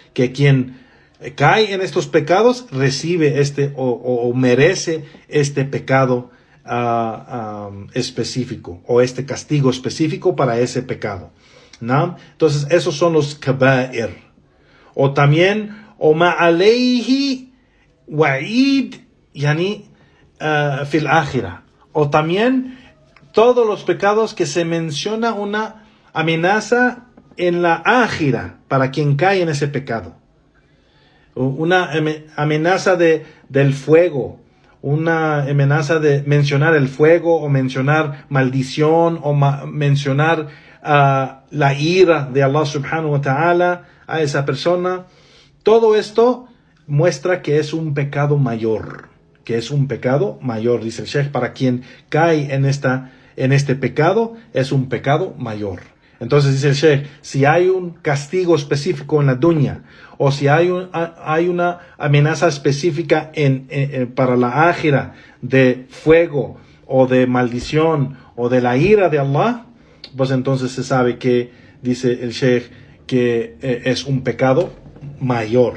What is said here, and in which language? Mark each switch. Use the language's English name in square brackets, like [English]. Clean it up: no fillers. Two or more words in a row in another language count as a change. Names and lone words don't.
[Spanish] Que quien cae en estos pecados, recibe o merece este pecado específico, o este castigo específico para ese pecado, ¿no? Entonces, esos son los kaba'ir. O también, o [Arabic] ما عليه وعيد يعني في الآخرة. [Spanish] O también, todos los pecados que se menciona una amenaza en la akhirah para quien cae en ese pecado. Una amenaza del fuego, una amenaza de mencionar el fuego, o mencionar maldición, o mencionar la ira de Allah [Arabic] سبحانه وتعالى [Spanish] a esa persona. Todo esto muestra que es un pecado mayor, dice el Sheikh. Para quien cae en este pecado, es un pecado mayor. Entonces dice el Sheikh, si hay un castigo específico en la dunya, o si hay una amenaza específica para la ájira de fuego, o de maldición, o de la ira de Allah, pues entonces se sabe que, dice el Sheikh, que es un pecado mayor.